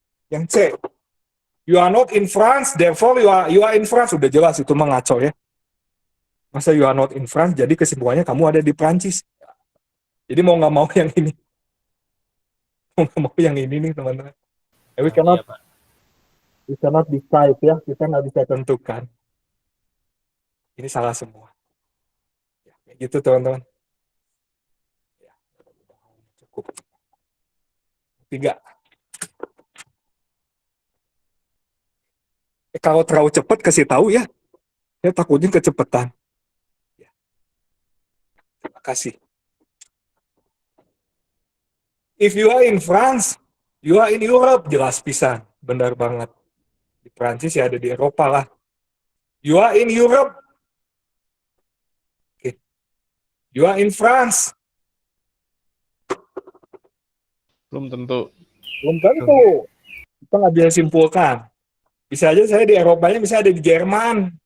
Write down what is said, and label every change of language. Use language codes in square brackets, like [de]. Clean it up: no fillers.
[id] Yang C, [en] you are not in France, therefore you are in France. [id] Udah jelas itu mengaco ya. Masa [en] you are not in France, [id] jadi kesimpulannya kamu ada di Prancis. Jadi mau nggak mau yang ini, mau nggak mau yang ini nih teman-teman. [en] We [id] Iya, [en] cannot, [id] Pak. [en] we cannot decide [id] ya, kita nggak bisa tentukan. Ini salah semua. Ya, kayak gitu teman-teman. Ya, cukup. 3. Kalau terlalu cepat kasih tahu ya, saya takutnya kecepatan. Ya, terima kasih. [en] If you are in France, you are in Europe, [id] jelas pisan. Benar banget. Di Prancis ya ada di Eropa lah. [en] You are in Europe. Okay. You are in France. [id] Belum tentu. Belum tentu. Kita nggak bisa simpulkan. Bisa aja saya di Eropanya bisa ada di Jerman.